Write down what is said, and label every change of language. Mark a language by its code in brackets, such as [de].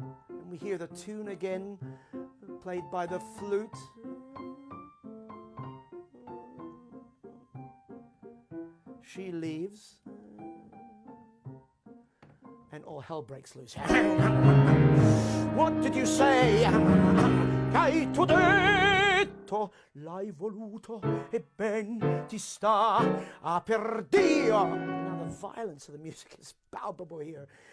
[en] And we hear the tune again, played by the flute. She leaves, and all hell breaks loose. What did you say? [it] Hai tu detto, l'hai voluto, e ben ti sta, per Dio. [en] Now the violence of the music is palpable here.